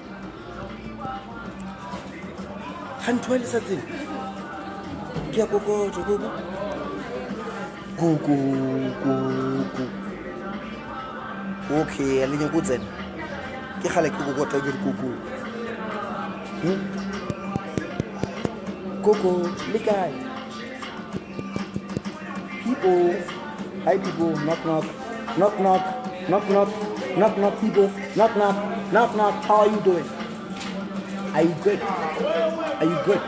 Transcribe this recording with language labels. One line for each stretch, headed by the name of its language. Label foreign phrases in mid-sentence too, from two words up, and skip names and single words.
Northern Sotho: Khantwa le sa tsene. Ke a kokota kuku. Kuku. Kuku. Okay, le go tsena. Ke gale ke kokota ke kuku.
English: Coco, look at people. Hi people, knock knock, knock knock, knock knock, knock knock people, knock knock, knock knock. How are you doing? Are you good? Are you good?